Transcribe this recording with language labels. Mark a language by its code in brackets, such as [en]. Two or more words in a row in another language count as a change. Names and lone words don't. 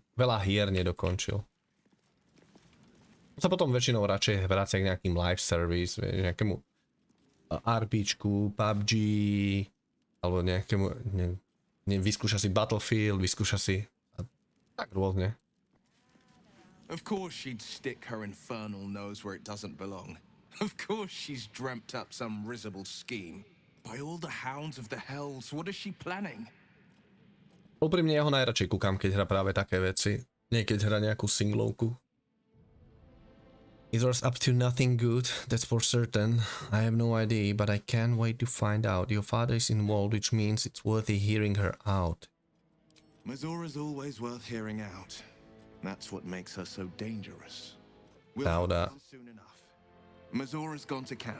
[sk] Veľa hier nedokončil. Sa potom väčšinou radšej vracia k nejakým [en] live service, [sk] nejakému RPčku, PUBG, alebo nejakému, vyskúša si Battlefield, vyskúša si tak rôzne. [en] Of course she'd stick her infernal nose where it doesn't belong. Of course she's dreamt up some risible scheme. By all the hounds of the hells, what is she planning? [sk] Úprimne ja ho najradšej kúkam, keď hrá práve také veci. Nie keď hrá nejakú singlovku. [en] Either's up to nothing good, that's for certain. I have no idea, but I can't wait to find out. Your father is involved, which means it's worthy hearing her out. Mizora's always worth hearing out. That's what makes her so dangerous. [sk] Pravda. [en] Soon enough. Mizora's gone to camp.